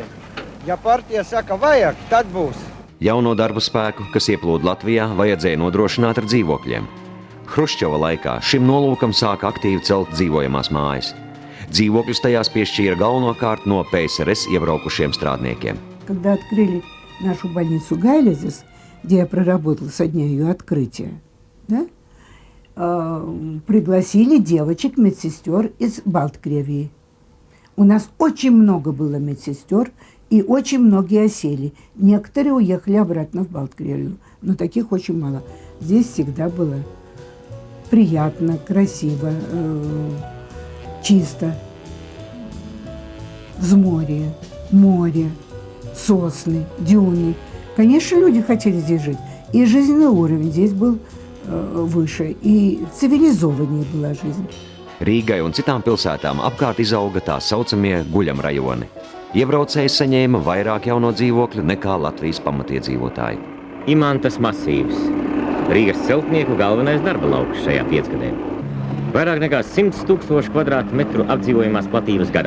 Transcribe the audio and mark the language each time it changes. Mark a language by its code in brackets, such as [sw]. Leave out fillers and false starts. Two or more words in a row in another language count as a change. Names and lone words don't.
[lv] Ja partija saka vajag, tad būs. Jauno darba spēku, kas ieplūda Latvijā, vajadzēja nodrošināt ar dzīvokļiem. Hruščova laikā šim nolūkam sāka aktīvi celt dzīvojamās mājas. Dzīvokļus tajās piešķīra galvenokārt no PSRS iebraukušiem strādniekiem. [ru] Когда открыли нашу больницу Гайлезис, где я проработала со дня ее открытия, да, пригласили девочек-медсестер из Балткревии. У нас очень много было медсестер, и очень многие осели. Некоторые уехали обратно в Балткревию, но таких очень мало. Здесь всегда было приятно, красиво, чисто. Взморье, море, сосны, дюны. Конечно, люди хотели здесь жить. И жизненный уровень здесь был выше, и цивилизованнее была жизнь. [lv] Rīgai un citām pilsētām apkārt izauga tā saucamie guļamrajoni. Iebraucēji saņēma vairāk jauno dzīvokļu nekā Latvijas pamatiedzīvotāji. Imantas masīvs. Rīgas celtnieku galvenais darba lauks šajā piecgadē. Vairāk nekā 100 000 kvadrātmetru apdzīvojamās platības gadā.